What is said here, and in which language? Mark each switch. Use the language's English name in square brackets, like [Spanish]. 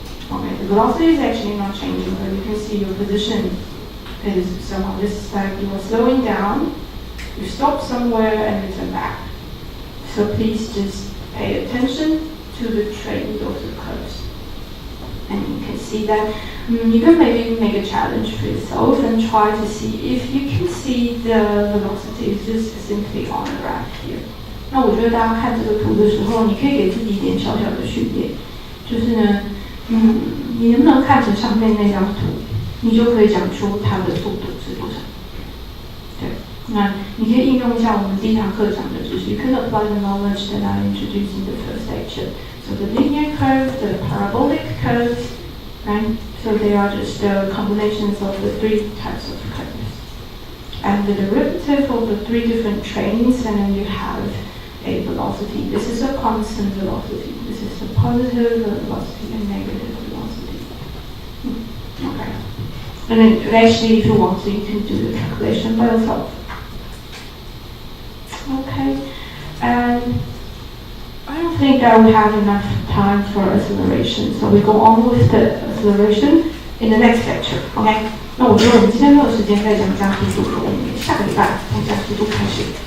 [English] Okay, the velocity is actually not changing, but you can see your position is somehow this is like you are slowing down, you stop somewhere and you turn back. So please just pay attention to the trend of the curves. And you can see that you can maybe make a challenge for yourself and try to see if you can see the velocity is just simply on the graph here. [Chinese] 那我觉得大家看这个图的时候，你可以给自己一点小小的训练，就是呢，你能不能看着上面那张图，你就可以讲出它的速度是多少？对，那你可以应用一下我们第一堂课讲的，就是 [English] you can apply the knowledge that I introduced in the first section. So the linear curve, the parabolic curves, right? So they are just the combinations of the three types of curves. And the derivative of the three different trains, and then you have a velocity. This is a constant velocity. This is the positive velocity and negative velocity. Okay. And then actually, if you want to, you can do the calculation by yourself. Okay. And I don't think I will have enough time for acceleration, so we go on with the acceleration in the next lecture. Okay? [Chinese] 那我觉得我们今天没有时间再讲加速度了，我们下个礼拜从加速度开始。